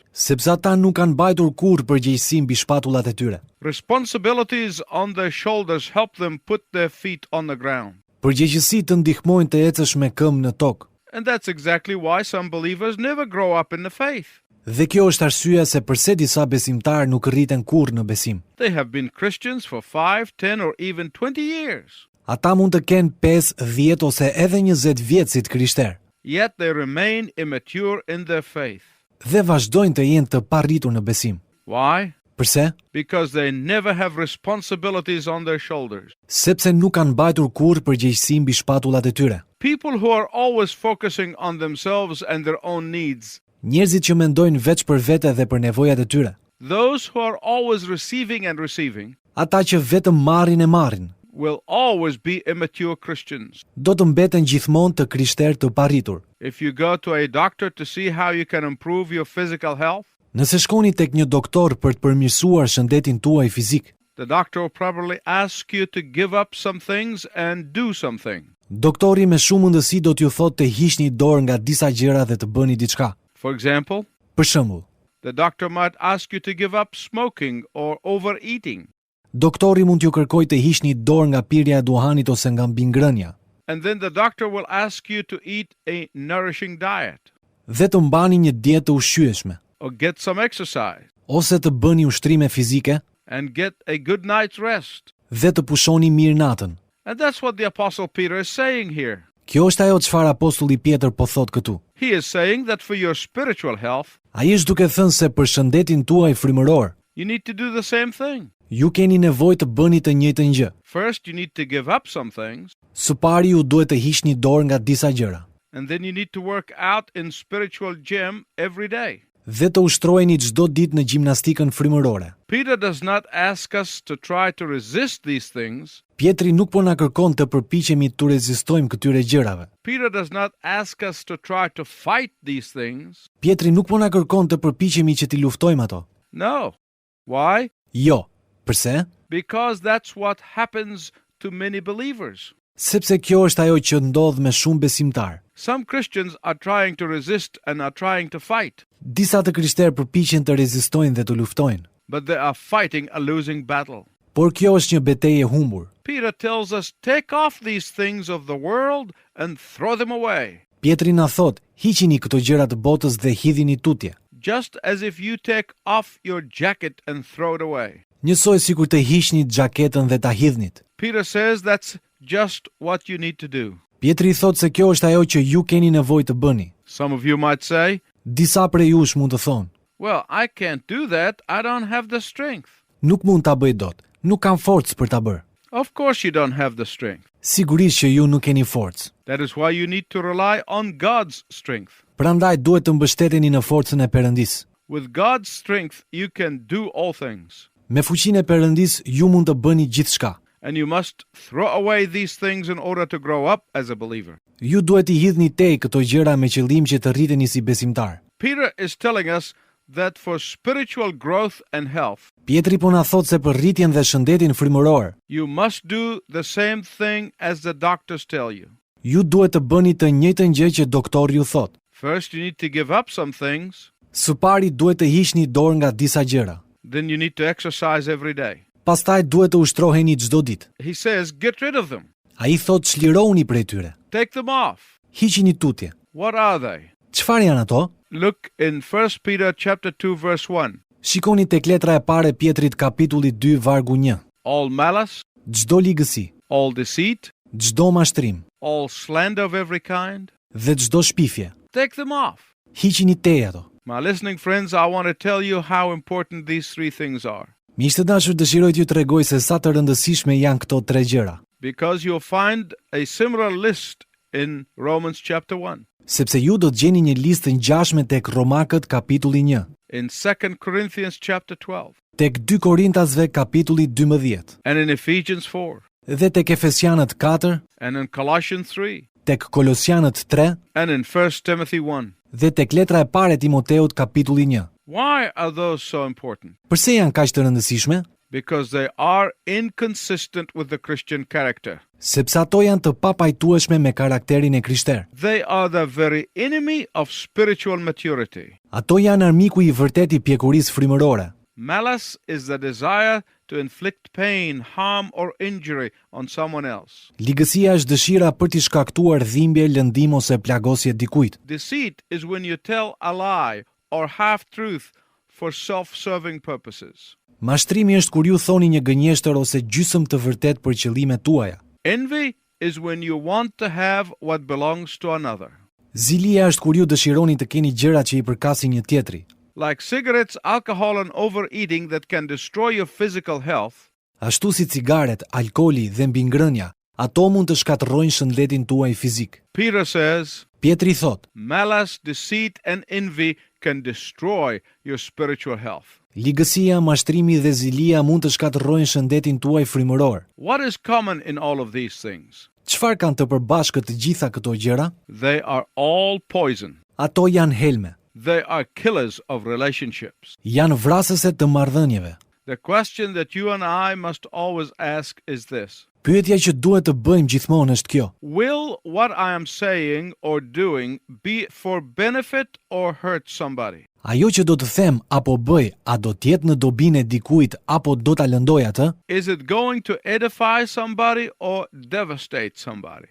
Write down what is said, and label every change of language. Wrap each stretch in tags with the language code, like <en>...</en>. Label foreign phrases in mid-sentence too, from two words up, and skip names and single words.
<sq>Sepse ata nuk kanë mbajtur kurrë përgjegjësi mbi shpatullat e tyre.</sq> <en>Responsibilities on their shoulders help them put their feet on the ground.</en> <sq>Përgjegjësi të ndihmojnë të ecësh me këmbë në tokë.</sq> <en>And that's exactly why some believers never grow up in the faith.</en> <sq>Dhe kjo është arsyeja se pse disa besimtarë nuk rriten kurrë në besim.</sq> <en>They have been Christians for 5, 10, or even 20 years.</en> <sq>Ata mund të kenë 5, 10 ose edhe 20 vjet si të krishterë,</sq> <en>Yet they remain immature in their faith.</en> <sq>dhe vazhdojnë të jenë të parritur në besim.</sq> <en>Why?</en> <sq>Përse?</sq> <en>Because they never have responsibilities on their shoulders.</en> <sq>Sepse nuk kanë mbajtur kurrë përgjegjësi mbi shpatullat e tyre.</sq> <en>People who are always focusing on themselves and their own needs,</en> <sq>Njerëzit që mendojnë veç për vete dhe për nevojat e tyre,</sq> <en>those who are always receiving and receiving,</en> <sq>ata që vetëm marrin e marrin,</sq> <en>will always be immature Christians.</en> <sq>do të mbeten gjithmonë të krishterë të parritur.</sq> <en>If you go to a doctor to see how you can improve your physical health,</en> <sq>Nëse shkoni tek një doktor për të përmirësuar shëndetin tuaj fizik,</sq> <en>the doctor will probably ask you to give up some things and do something.</en> <sq>doktori me shumë mundësi do t'ju thotë të hiqni dorë nga disa gjëra dhe të bëni diçka.</sq> <en>For example,</en> <sq>Për shembull,</sq> <en>the doctor might ask you to give up smoking or overeating.</en> <sq>doktori mund t'ju kërkojë të hiqni dorë nga pirja e duhanit ose nga mbingrënia,</sq> <en>And then the doctor will ask you to eat a nourishing diet</en> <sq>dhe të mbani një dietë të ushqyeshme,</sq> <en>or get some exercise</en> <sq>ose të bëni ushtrime fizike</sq> <en>and get a good night's rest.</en> <sq>dhe të pushoni mirë natën.</sq> <en>And that's what the Apostle Peter is saying here.</en> <sq>Kjo është ajo çfarë apostulli Pjetër po thot këtu.</sq> <en>He is saying that for your spiritual health,</en> <sq>Ai është duke thënë se për shëndetin tuaj frymëror,</sq> <en>you need to do the same thing.</en> <sq>ju keni nevojë të bëni të njëjtën gjë.</sq> <en>First, you need to give up some things,</en> <sq>Së pari ju duhet të hiqni dorë nga disa gjëra</sq> <en>and then you need to work out in spiritual gym every day.</en> <sq>dhe të ushtroheni çdo ditë në gjimnastikën frymërore.</sq> <en>Peter does not ask us to try to resist these things.</en> <sq>Pjetri nuk po na kërkon të përpiqemi të rezistojmë këtyre gjërave.</sq> <en>Peter does not ask us to try to fight these things.</en> <sq>Pjetri nuk po na kërkon të përpiqemi që t'i luftojmë ato.</sq> <en>No. Why?</en> <sq>Jo. Përse?</sq> <en>Because that's what happens to many believers.</en> <sq>Sepse kjo është ajo që ndodh me shumë besimtar.</sq> <en>Some Christians are trying to resist and are trying to fight,</en> <sq>Disa të krishterë përpiqen të rezistojnë dhe të luftojnë,</sq> <en>but they are fighting a losing battle.</en> <sq>por kjo është një betejë e humbur.</sq> <en>Peter tells us, take off these things of the world and throw them away,</en> <sq>Pjetri na thot, hiqini këto gjëra të botës dhe hidhini tutje.</sq> <en>just as if you take off your jacket and throw it away.</en> <sq>Njësoj sikur të hiqni xhaketën dhe ta hidhnit.</sq> <en>Peter says that's just what you need to do.</en> <sq>Pjetri thot se kjo është ajo që ju keni nevojë të bëni.</sq> <en>Some of you might say,</en> <sq>Disa prej jush mund të thonë,</sq> <en>well, I can't do that. I don't have the strength.</en> <sq>nuk mund ta bëj dot, nuk kam forcë për ta bërë.</sq> <en>Of course you don't have the strength.</en> <sq>Sigurisht që ju nuk keni forcë.</sq> <en>That is why you need to rely on God's strength.</en> <sq>Prandaj duhet të mbështeteni në forcën e Perëndis.</sq> <en>With God's strength, you can do all things.</en> <sq>Me fuqinë e Perëndis ju mund të bëni gjithçka.</sq> <en>And you must throw away these things in order to grow up as a believer.</en> <sq>Ju duhet i hidhni tej këto gjëra me qëllim që të rriteni si besimtar.</sq> <en>Peter is telling us that for spiritual growth and health,</en> <sq>Pjetri po na thot se për rritjen dhe shëndetin frymëror,</sq> <en>you must do the same thing as the doctors tell you.</en> <sq>ju duhet të bëni të njëjtën gjë që doktori ju thot.</sq> <en>First, you need to give up some things.</en> <sq>Së pari duhet të hiqni dorë nga disa gjëra.</sq> <en>Then you need to exercise every day.</en> <sq>Pastaj duhet të ushtroheni çdo ditë.</sq> <en>He says, get rid of them.</en> <sq>Ai thot çlirohuni prej tyre.</sq> <en>Take them off.</en> <sq>Hiqini tutje.</sq> <en>What are they?</en> <sq>Çfarë janë ato?</sq> <en>Look in 1 Peter chapter 2 verse 1.</en> <sq>Shikoni tek letra e parë e Pjetrit kapitulli 2 vargu 1.</sq> <en>All malice,</en> <sq>Çdo ligësi,</sq> <en>all deceit,</en> <sq>çdo mashtrim</sq> <en>all slander of every kind,</en> <sq>dhe çdo shpifje,</sq> <en>take them off.</en> <sq>Hiqini tej ato.</sq> <en>My listening friends, I want to tell you how important these three things are.</en> <sq>Miqtë të dashur, dëshiroj t'ju tregoj se sa të rëndësishme janë këto tre gjëra.</sq> <en>Because you'll find a similar list in Romans chapter 1.</en> <sq>Sepse ju do të gjeni një listë ngjashme tek Romakët kapitulli 1,</sq> <en>In 2 Corinthians chapter 12.</en> <sq>tek 2 Korintasve kapitulli 12,</sq> <en>And in Ephesians 4.</en> <sq>dhe tek Efesianët 4,</sq> <en>And in Colossians 3.</en> <sq>tek Kolosianët 3,</sq> <en>And in 1 Timothy 1.</en> <sq>dhe tek letra e parë e Timoteut kapitulli 1.</sq> <en>Why are those so important?</en> <sq>Përse janë kaq të rëndësishme?</sq> <en>Because they are inconsistent with the Christian character.</en> <sq>Sepse ato janë të papajtueshme me karakterin e krishter.</sq> <en>They are the very enemy of spiritual maturity.</en> <sq>Ato janë armiku i vërtet i pjekurisë frymërore.</sq> <en>Malice is the desire to inflict pain, harm, or injury on someone else.</en> <sq>Ligësia është dëshira për t'i shkaktuar dhimbje, lëndim ose plagosje dikujt.</sq> <en>Deceit is when you tell a lie or half-truth for self-serving purposes.</en> <sq>Mashtrimi është kur ju thoni një gënjeshtër ose gjysmë të vërtet për qëllimet tuaja.</sq> <en>Envy is when you want to have what belongs to another.</en> <sq>Zilia është kur ju dëshironi të keni gjëra që i përkasin një tjetri.</sq> <en>Like cigarettes, alcohol, and overeating that can destroy your physical health,</en> <sq>Ashtu si cigaret, alkooli dhe mbingrënia, ato mund të shkatërrojnë shëndetin tuaj fizik.</sq> <en>Peter says,</en> <sq>Pietri thot,</sq> <en>malice, deceit, and envy can destroy your spiritual health.</en> <sq>ligësia, mashtrimi dhe zilia mund të shkatërrojnë shëndetin tuaj frymëror.</sq> <en>What is common in all of these things?</en> <sq>Çfarë kanë të përbashkët të gjitha këto gjëra?</sq> <en>They are all poison.</en> <sq>Ato janë helme,</sq> <en>They are killers of relationships.</en> <sq>janë vrasëse të marrëdhënieve.</sq> <en>The question that you and I must always ask is this.</en> <sq>Pyetja që duhet të bëjmë gjithmonë është kjo:</sq> <en>Will what I am saying or doing be for benefit or hurt somebody?</en> <sq>ajo që do të them apo bëj, a do të jetë në dobinë e dikujt apo do ta lëndoj atë?</sq> <en>Is it going to edify somebody or devastate somebody?</en>